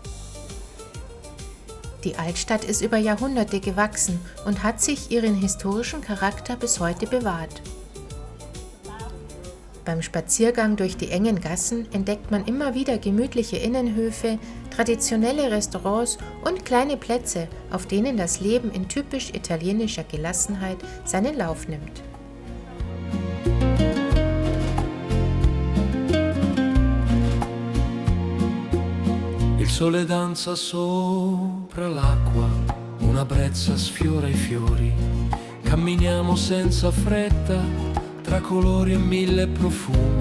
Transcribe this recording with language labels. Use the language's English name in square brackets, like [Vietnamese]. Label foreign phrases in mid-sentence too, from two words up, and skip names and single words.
[German] Die Altstadt ist über Jahrhunderte gewachsen und hat sich ihren historischen Charakter bis heute bewahrt. Beim Spaziergang durch die engen Gassen entdeckt man immer wieder gemütliche Innenhöfe, traditionelle Restaurants und kleine Plätze, auf denen das Leben in typisch italienischer Gelassenheit seinen Lauf nimmt. [Italian] Il sole danza sopra l'acqua, una brezza sfiora i fiori. Camminiamo senza fretta, tra colori e mille profumi.